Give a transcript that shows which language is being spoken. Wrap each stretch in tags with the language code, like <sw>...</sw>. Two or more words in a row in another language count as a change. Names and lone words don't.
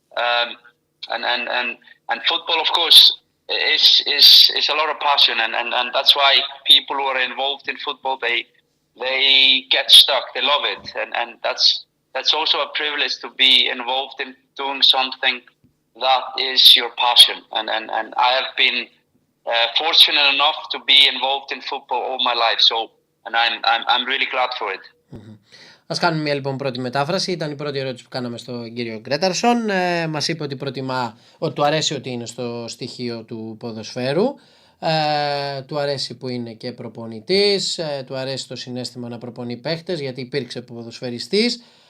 <en>And football, of course, is a lot of passion, and that's why people who are involved in football they get stuck. They love it, and that's also a privilege to be involved in doing something that is your passion. And I have been fortunate enough to be involved in football all my life. So, and I'm really glad for it. Mm-hmm.</en> <el>Ας κάνουμε μια λοιπόν πρώτη μετάφραση. Ήταν η πρώτη ερώτηση που κάναμε στον κύριο ΓΚΡΕΤΑΡΣΟΝ. Μας είπε ότι προτιμά, ότι του αρέσει ότι είναι στο στοιχείο του ποδοσφαίρου. Του αρέσει που είναι και προπονητής. Του αρέσει το συναίσθημα να προπονεί παίχτες, γιατί υπήρξε ποδοσφαιριστής.</el>